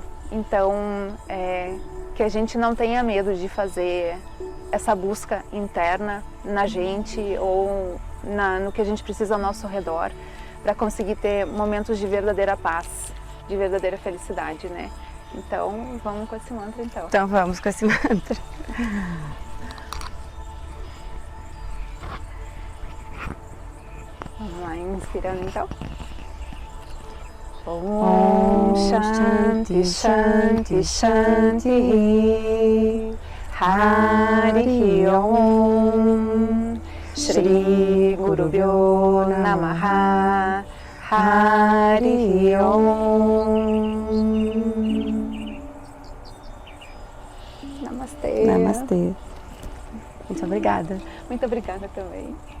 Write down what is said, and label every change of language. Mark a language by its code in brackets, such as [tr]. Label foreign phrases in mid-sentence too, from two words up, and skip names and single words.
[pt] Então, que a gente não tenha medo de fazer essa busca interna na gente ou no que a gente precisa ao nosso redor para conseguir ter momentos de verdadeira paz, de verdadeira felicidade, né? Então, vamos com esse mantra então. Então vamos com esse mantra. Vamos lá, inspirando então. [sa] Om Shanti Shanti Shanti Hari Om Shri Gurubhyo Namaha Hari Om. [pt] Namastê. Namastê. Muito obrigada. Muito obrigada também.